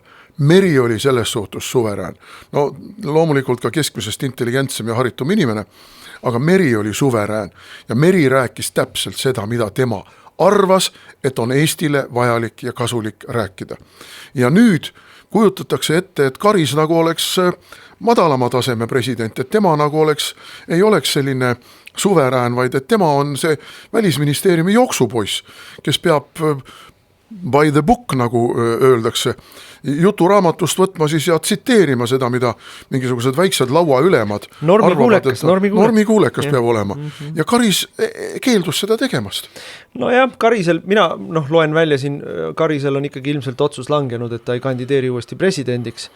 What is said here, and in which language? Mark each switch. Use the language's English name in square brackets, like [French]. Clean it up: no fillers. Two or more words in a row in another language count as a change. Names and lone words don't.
[Estonian] Meri oli selles suhtes suverään. Loomulikult ka keskmisest intelligentsem ja haritum inimene, aga Meri oli suverään ja Meri rääkis täpselt seda, mida tema arvas, et on Eestile vajalik ja kasulik rääkida. Ja nüüd kujutatakse ette, et Karis nagu oleks madalama taseme president, et tema nagu ei oleks selline suverään, vaid et tema on see Välisministeeriumi jooksupoiss, kes peab [English] by the book, [Estonian] nagu öeldakse, juturaamatust võtma siis ja tsiteerima seda, mida mingisugused väiksed lauaülemad normikuulekas peab olema. Ja Karis keeldus seda tegemast. Nojah, Karisel, mina loen välja siin, Karisel on ikkagi ilmselt otsus langenud, et ta ei kandideeri uuesti presidendiks.